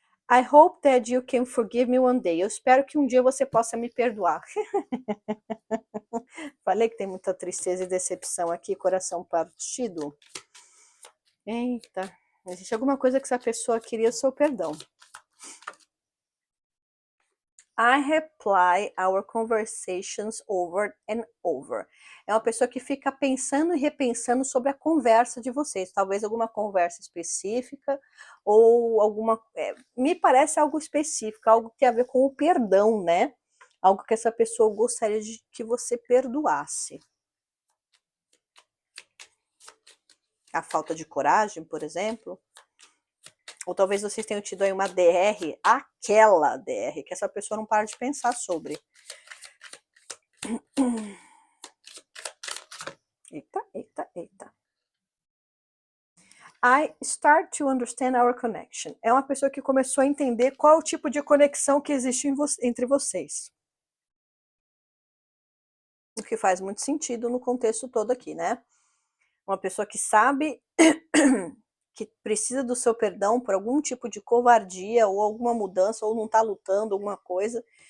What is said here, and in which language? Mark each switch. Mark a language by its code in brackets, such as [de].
[en] I hope that you can forgive me one day. [pt] Eu espero que um dia você possa me perdoar. Falei que tem muita tristeza e decepção aqui, coração partido. Eita, existe alguma coisa que essa pessoa queria o seu perdão. [en] I reply our conversations over and over. [pt] É uma pessoa que fica pensando e repensando sobre a conversa de vocês. Talvez alguma conversa específica ou alguma... me parece algo específico, algo que tem a ver com o perdão, né? Algo que essa pessoa gostaria de que você perdoasse. A falta de coragem, por exemplo. Ou talvez vocês tenham tido aí uma DR, aquela DR, que essa pessoa não para de pensar sobre. Eita, eita, eita. [en] I start to understand our connection. [pt] É uma pessoa que começou a entender qual é o tipo de conexão que existe entre vocês. O que faz muito sentido no contexto todo aqui, né? Uma pessoa que sabe que precisa do seu perdão por algum tipo de covardia ou alguma mudança, ou não tá lutando, alguma coisa.